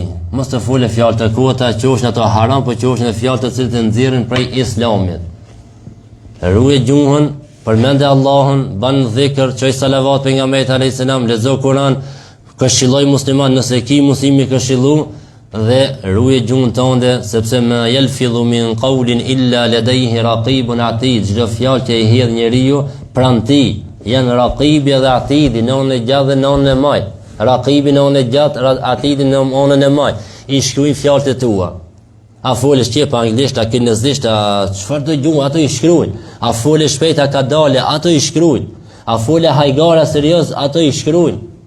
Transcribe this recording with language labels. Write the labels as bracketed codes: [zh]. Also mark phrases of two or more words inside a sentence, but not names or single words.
[sq] Mos të folë fjalë të kota, qofshin ato haram, po qofshin fjalë të cilat e nxjerrin prej Islamit. Ruaj gjuhën, përmend Allahun, ban dhikr, çoj salavat pejgamberit [ar] عليه السلام, [sq] lexo Kur'an, këshilloj musliman nëse ki muslimi këshillu dhe ruaj gjuhën tënde, sepse [ar] ما يلفظ من قول إلا لديه رقيب عتيد. [sq] Çdo fjalë që e hedh njeriu pran ti, janë raqibi dhe atidi, nënën e gjatë dhe nënën e maj. Raqibi nënën e gjatë, atidi nënën e maj. I shkruajnë fjalët e tua. A folë shqip, anglisht, a kinezisht, a çfarë do gjuhë, ato i shkruajnë. A folë shpejt, a kadale, ato i shkruajnë. A folë hajgara serioz, ato i shkruajnë.